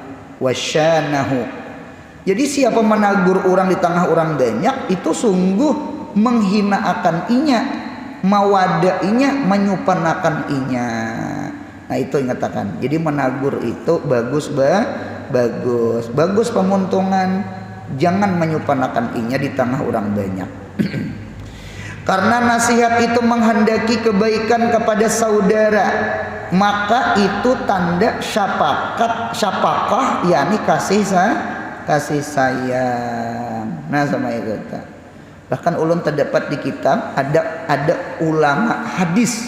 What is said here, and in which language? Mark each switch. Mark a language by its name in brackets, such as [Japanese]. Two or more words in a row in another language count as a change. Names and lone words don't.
[Banjar] Jadi siapa menagur orang di tengah orang banyak itu sungguh menghina akan inya, mawada inya, menyupanakan inya. Nah itu ingatakan. Jadi menagur itu bagus pemuntungan. Jangan menyupanakan inya di tengah orang banyak. [Indonesian] Karena nasihat itu menghendaki kebaikan kepada saudara, maka itu tanda syafaqah, yakni kasih sayang. Nah sama itu. [Banjar] Bahkan ulun terdapat di kitab ada ulama hadis.